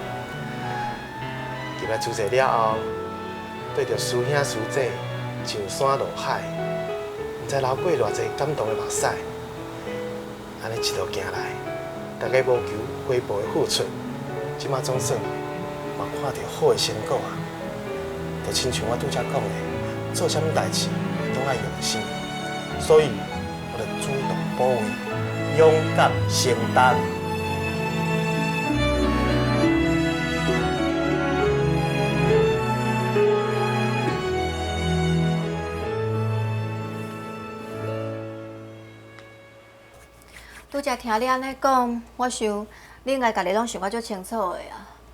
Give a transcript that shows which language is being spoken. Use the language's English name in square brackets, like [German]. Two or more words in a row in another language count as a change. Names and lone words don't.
[Min Nan Chinese] 入来主席了后，对着师兄师姐上山下海，毋知流过偌济感动的目屎。安尼一路行来，大家无求回报的付出，即马总算嘛看到好的成果啊！就亲像我拄则讲的，做啥物代志拢爱用心，所以我就主动保卫，勇敢承担。拄则听你安尼讲，我想你应该家己拢想法足清楚的啊。